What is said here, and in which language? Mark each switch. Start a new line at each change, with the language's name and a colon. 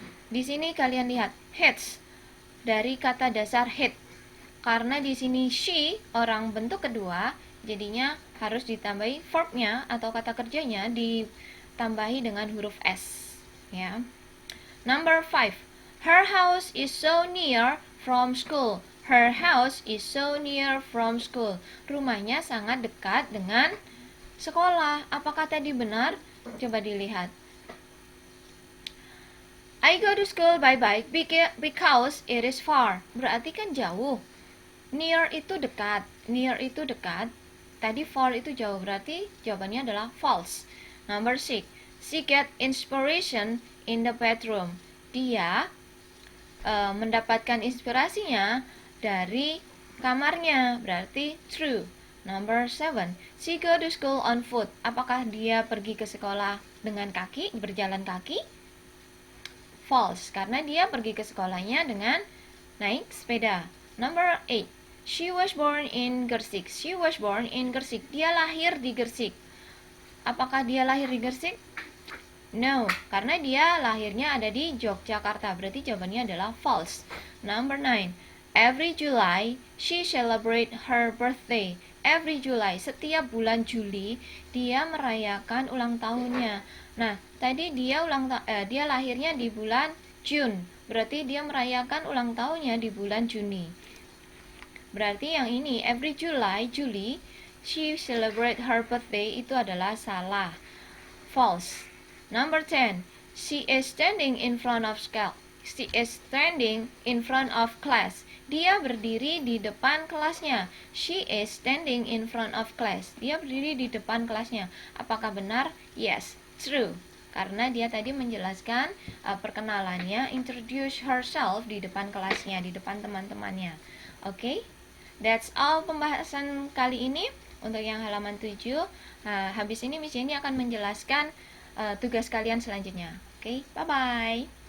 Indonesian: Di sini kalian lihat hates dari kata dasar hate. Karena di sini she orang bentuk kedua, Jadinya harus ditambahi verbnya atau kata kerjanya ditambahi dengan huruf S, ya.
English: Number 5. Her house is so near from school. Her house is so near from school.
Indonesian: Rumahnya sangat dekat dengan sekolah. Apakah tadi benar? Coba dilihat.
English: I go to school by bike because it is far.
Indonesian: Berarti kan jauh. Near itu dekat. Near itu dekat. Tadi far itu jauh. Berarti jawabannya adalah false.
English: Number 6. She get inspiration in the bedroom.
Indonesian: Dia mendapatkan inspirasinya dari kamarnya. Berarti
English: true. Number 7. She go to school on foot.
Indonesian: Apakah dia pergi ke sekolah dengan kaki, berjalan kaki? False, karena dia pergi ke sekolahnya dengan naik sepeda.
English: Number 8. She was born in Gersik. She was born in Gersik.
Indonesian: Dia lahir di Gersik. Apakah dia lahir di Gersik? No, karena dia lahirnya ada di Yogyakarta. Berarti jawabannya adalah false.
English: Number 9. Every July, she celebrate her birthday. Every July,
Indonesian: setiap bulan Juli, dia merayakan ulang tahunnya. Nah, tadi dia lahirnya di bulan June. Berarti dia merayakan ulang tahunnya di bulan Juni. Berarti yang ini, every July, Juli,
English: she celebrate her birthday,
Indonesian: itu adalah salah.
English: False. Number 10. She is standing in front of class. She is standing in front of class.
Indonesian: Dia berdiri di depan kelasnya.
English: She is standing in front of class.
Indonesian: Dia berdiri di depan kelasnya. Apakah benar? Yes, true. Karena dia tadi menjelaskan perkenalannya,
English: introduce herself
Indonesian: di depan kelasnya, di depan teman-temannya. Oke?
English: That's all
Indonesian: pembahasan kali ini. Untuk yang halaman 7, habis ini Miss Jenny akan menjelaskan tugas kalian selanjutnya. Oke, bye-bye.